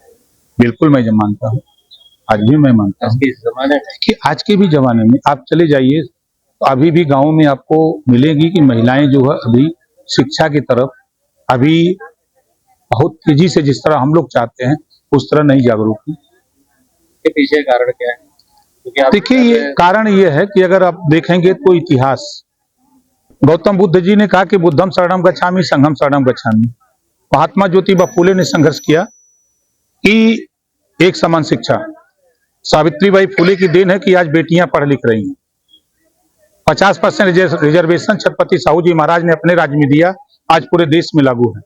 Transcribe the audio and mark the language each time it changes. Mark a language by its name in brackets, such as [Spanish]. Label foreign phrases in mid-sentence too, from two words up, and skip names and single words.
[Hindi] बिल्कुल मैं मानता हूँ, आज भी मैं मानता हूँ कि आज के भी जमाने में आप चले जाइए तो अभी भी गाँव में आपको मिलेगी कि महिलाएं जो है अभी शिक्षा की तरफ अभी बहुत तेजी से जिस तरह हम लोग चाहते हैं उस तरह नहीं जागरूक है। इसके पीछे कारण क्या है? देखिए, ये कारण ये है कि अगर आप देखेंगे तो इतिहास गौतम बुद्ध जी ने कहा कि [Pali] बुद्धम शरणम गच्छामि संघम शरणम गच्छामि। [Hindi] महात्मा ज्योतिबा फुले ने संघर्ष किया कि एक समान शिक्षा। सावित्रीबाई फुले की देन है कि आज बेटियां पढ़ लिख रही हैं। 50% रिजर्वेशन छत्रपति साहू जी महाराज ने अपने राज्य में दिया, आज पूरे देश में लागू है।